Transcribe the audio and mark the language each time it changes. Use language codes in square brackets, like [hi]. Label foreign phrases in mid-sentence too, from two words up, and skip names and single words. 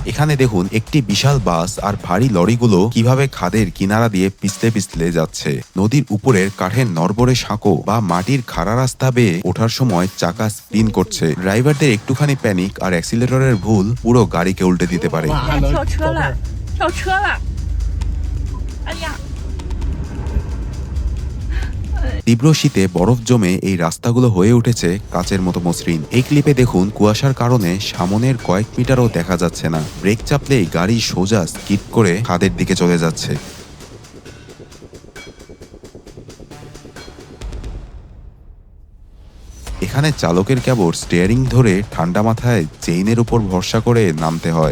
[bn] এখানে দেখুন একটি বিশাল বাস আর ভারী লরিগুলো কিভাবে খাদের কিনারা দিয়ে পিছলে পিছলে যাচ্ছে। নদীর উপরের কাঠের নড়বড়ে সাঁকো বা মাটির খাড়া রাস্তা বেয়ে ওঠার সময় চাকা স্পিন করছে। ড্রাইভারদের একটুখানি প্যানিক আর অ্যাক্সিলারেটরের ভুল পুরো গাড়িকে উল্টে দিতে পারে। [zh] 跳车了，跳车了！哎呀！ [bn] তীব্র শীতে বরফ জমে এই রাস্তাগুলো হয়ে উঠেছে কাচের মতো মসৃণ। এই ক্লিপে দেখুন কুয়াশার কারণে সামনের কয়েক মিটারও দেখা যাচ্ছে না। ব্রেক চাপলেই গাড়ি সোজা স্কিড করে খাদের দিকে চলে যাচ্ছে। এখানে চালকের কেবল স্টিয়ারিং ধরে ঠান্ডা মাথায় চেইনের উপর ভরসা করে নামতে হয়।